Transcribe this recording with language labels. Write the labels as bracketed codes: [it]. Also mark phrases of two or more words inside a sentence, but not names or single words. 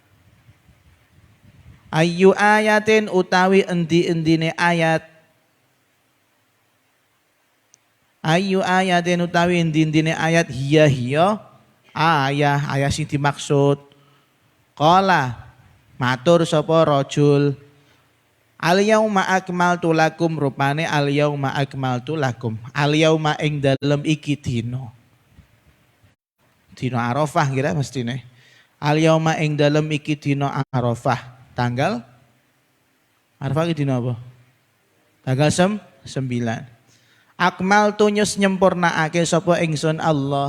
[ar] أي آية [jv] utawi endi-endine ayat. [ar] أي آية [jv] utawi endi-endine ayat [ar] هي آية [jv] sing dimaksud. Qala matur sapa rajul. [ar] اليوم أكملت لكم rupane اليوم أكملت لكم. اليوم [jv] ing dalem iki dina. Dina Arafah kira mestine. [ar] اليوم [jv] ing dalem iki dina Arafah. Tanggal Arafah iki dina apa? Tanggal 9. [ar] أكملت [jv] nyus nyempurnaake sapa ingsun Allah.